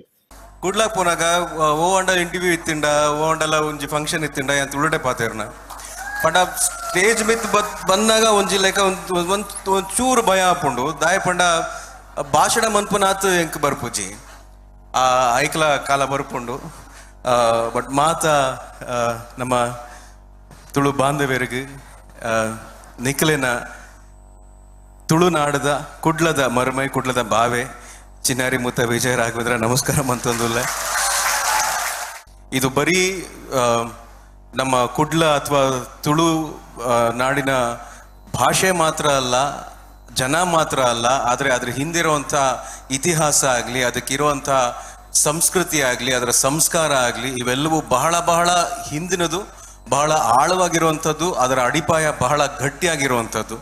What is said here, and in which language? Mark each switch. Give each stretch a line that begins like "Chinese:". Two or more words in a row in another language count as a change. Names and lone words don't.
Tulu: ಕುಡ್ಲಾಕ್ ಪೋನಾಗ ಓ ಅಂಡ ಇಂಟರ್ವ್ಯೂ ಇತ್ತಿಂಡ ಓ ಅಂಡಲ ಒಂಜಿ ಫಂಕ್ಷನ್ ಇತ್ತಿಂಡ ಅಂತ ತುಳುಡೆ ಪಾತೇರ್ನ ಪಂಡ ಸ್ಟೇಜ್ ಮಿತ್ ಬಂದಾಗ ಒಂಜಿ ಲೆಕ್ಕ
Kannada: ಒಂದು ಚೂರು ಭಯ
Tulu: ಆಪುಂಡು ದಾಯ ಪಂಡ ಭಾಷಣ ಮನ್ಪುನಾತ್ ಎಂಕ್ ಬರ್ಪುಜಿ ಆ ಐಕ್ಲ ಕಾಲ ಬರ್ಪುಂಡು. ಬಟ್ ಮಾತ
Kannada: ನಮ್ಮ ತುಳು ಬಾಂಧವ್ಯರಿಗೆ
Tulu: ನಿಖಲಿನ ತುಳುನಾಡದ ಕುಡ್ಲದ ಮರ್ಮೈ ಕುಡ್ಲದ ಬಾವೆ ಚಿನ್ನಾರಿ ಮುತ್ತ ವಿಜಯ ರಾಘವೇಂದ್ರ ನಮಸ್ಕಾರ ಅಂತಂದುಲ್ಲ.
Kannada: ಇದು ಬರೀ ನಮ್ಮ ಕುಡ್ಲ ಅಥವಾ ತುಳು ನಾಡಿನ ಭಾಷೆ ಮಾತ್ರ ಅಲ್ಲ, ಜನ ಮಾತ್ರ ಅಲ್ಲ, ಆದರೆ ಅದ್ರ ಹಿಂದಿರುವಂಥ ಇತಿಹಾಸ ಆಗಲಿ, ಅದಕ್ಕಿರುವಂಥ ಸಂಸ್ಕೃತಿ ಆಗಲಿ, ಅದರ ಸಂಸ್ಕಾರ ಆಗಲಿ, ಇವೆಲ್ಲವೂ ಬಹಳ ಬಹಳ ಹಿಂದಿನದು, ಬಹಳ ಆಳವಾಗಿರುವಂಥದ್ದು, ಅದರ ಅಡಿಪಾಯ ಬಹಳ ಗಟ್ಟಿಯಾಗಿರುವಂಥದ್ದು.